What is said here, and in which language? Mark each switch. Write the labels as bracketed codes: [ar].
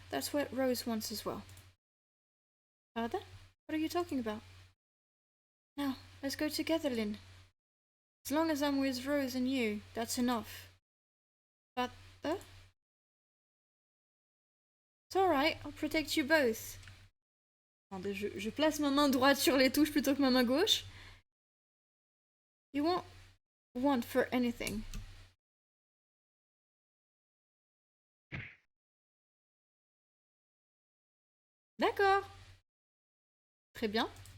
[en] That's what Rose wants as well. Father? What are you talking about? Now, let's go together, Lynn. As long as I'm with Rose and you, that's enough. Father? It's alright, I'll protect you both. [fr] Attendez, je place ma main droite sur les touches plutôt que ma main gauche. [en] You won't want for anything. [fr] D'accord. Très bien.